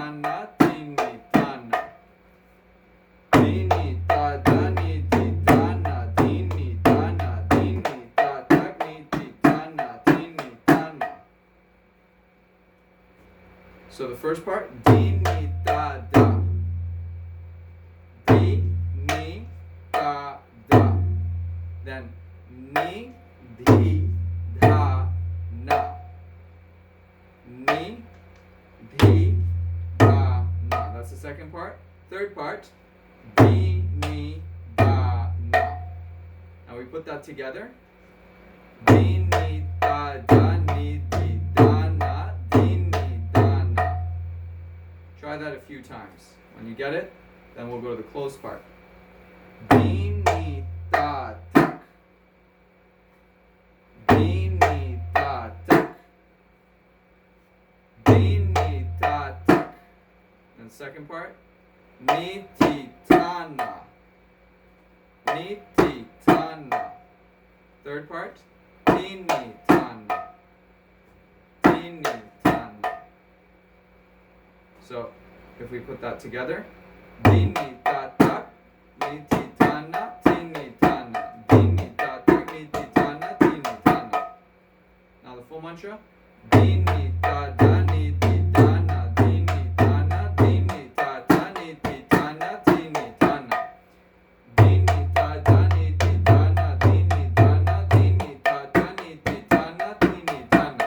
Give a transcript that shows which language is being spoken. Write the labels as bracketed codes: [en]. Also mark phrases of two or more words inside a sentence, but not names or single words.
[en] na, ti ni ta na. Di ni ta da ni ti ta na, di ni ta na, di ni ta ta ni ti ta na, di ni ta na. So the first part, di ni ta da. Di ni ta da. Then ni di da na. Ni di da na. That's the second part. Third part, di ni da na. Now we put that together. Di ni da da ni di da na, di ni da na. Try that a few times. When you get it, then we'll go to the closed part. Di ni da tak. Di ni da tak. Di ni da tak. And the second part, ni ti ta na. Ni ti ta na. Third part, ti ni ta na. Ti ni ta na. So if we put that together, di ni ta tak, ni ti ta na, ti ni ta na. Di ni ta tak, ni ti ta na, ti ni ta na. Now the full mantra, di ni ta da ni ti ta na, di ni ta na, di ni ta da ni ti ta na, ti ni ta na. Di ni ta da ni ti ta na, di ni ta na, di ni ta da ni ti ta na, ti ni ta na.